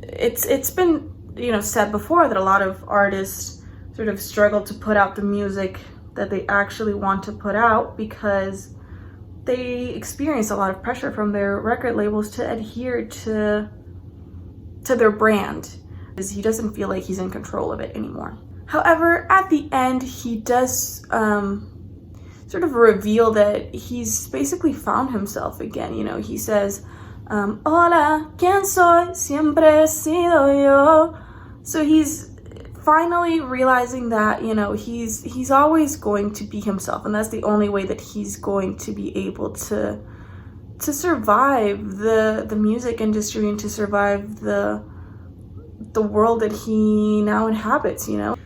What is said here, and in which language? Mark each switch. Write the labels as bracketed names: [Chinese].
[English] It's been, you know, said before that a lot of artists sort of struggle to put out the music that they actually want to put out because they experience a lot of pressure from their record labels to adhere to their brand, because he doesn't feel like he's in control of it anymore. However, at the end, he does sort of reveal that he's basically found himself again. You know, he says, [Spanish] hola, ¿quién soy? Siempre he sido yo. [English] So he's finally realizing that, you know, he's always going to be himself, and that's the only way that he's going to be able to survive the music industry and to survive the world that he now inhabits, you know.